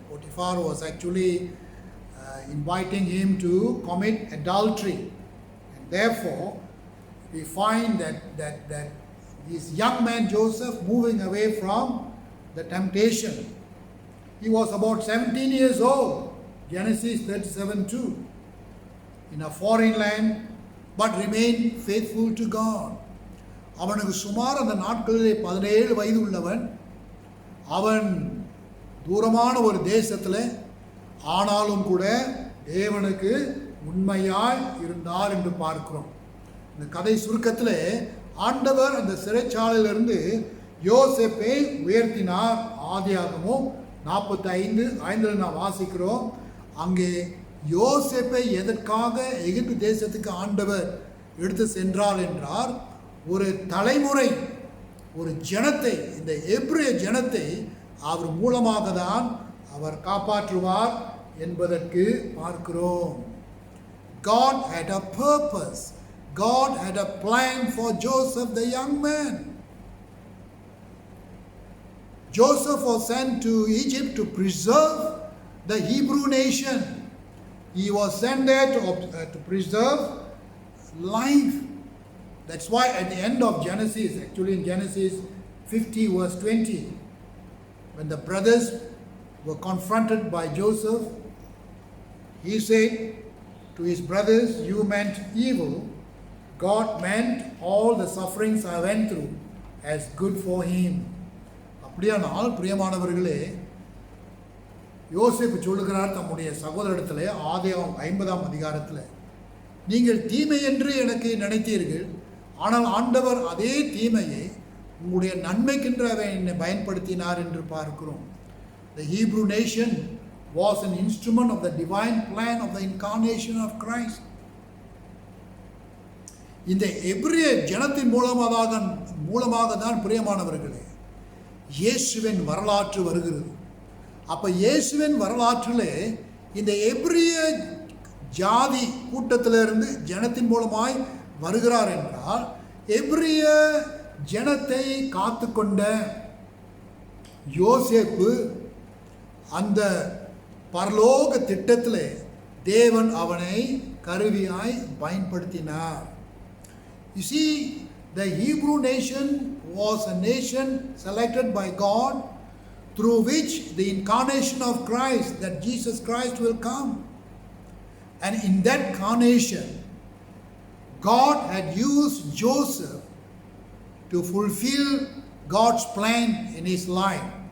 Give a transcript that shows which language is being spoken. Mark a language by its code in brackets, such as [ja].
[en] Potiphar was actually inviting him to commit adultery, and therefore we find that this young man Joseph moving away from the temptation. He was about 17 years old, Genesis 37:2, in a foreign land, but remained faithful to God. [ta] அவனுக்கு சுமார் அந்த நாட்களிலே 17 வயது உள்ளவன். அவன் தூரமான ஒரு தேசத்தில், ஆனாலும் கூட தேவனுக்கு உண்மையாய் இருந்தார் என்று பார்க்கிறோம். இந்த கதை சுருக்கத்தில் ஆண்டவர் அந்த சிறைச்சாலையிலிருந்து யோசேப்பை உயர்த்தினார். ஆதியாகமம் 45:5 நாம் வாசிக்கிறோம். அங்கே யோசேப்பை எதற்காக எகிப்து தேசத்துக்கு ஆண்டவர் எடுத்து சென்றார் என்றார், ஒரு தலைமுறை, ஒரு ஜனத்தை, இந்த எபிரேய ஜனத்தை அவர் மூலமாக தான் அவர் காப்பாற்றுவார் என்பதற்கு பார்க்கிறோம். [en] God had a purpose. God had a plan for Joseph the young man. Joseph was sent to Egypt to preserve the Hebrew nation. He was sent there to preserve life. That's why at the end of Genesis, actually in Genesis 50 verse 20, when the brothers were confronted by Joseph, he said to his brothers, "You meant evil. God meant all the sufferings I went through as good for him." [ta] அப்படியானால் பிரியமானவர்களே, யோசேப்பு சொல்லுகிறார் தம்முடைய சகோதரத்திலே ஆதியாகமம் 50ஆம் அதிகாரத்தில், நீங்கள் தீமை என்று எனக்கு நினைத்தீர்கள், ஆனால் ஆண்டவர் அதே தீமையை உங்களுடைய நன்மைக்கென்று அவர் என்னை பயன்படுத்தினார் என்று பார்க்கிறோம். [en] The Hebrew nation was an instrument of the divine plan of the incarnation of Christ. [ta] இந்த எபிரிய ஜனத்தின் மூலமாக தான் பிரியமானவர்களே இயேசுவின் வரலாற்று வருகிறது. அப்ப இயேசுவின் வரலாற்றிலே இந்த எபிரிய ஜாதி கூட்டத்திலிருந்து ஜனத்தின் மூலமாய் வருகிறார் என்றால், எபிரிய ஜனத்தை காத்து கொண்ட யோசேப்பு அந்த பரலோக திட்டத்திலே தேவன் அவனை கருவியாய் பயன்படுத்தினார். [en] You see, the Hebrew nation was a nation selected by God through which the incarnation of Christ, that Jesus Christ will come. And in that incarnation, God had used Joseph to fulfill God's plan in his life.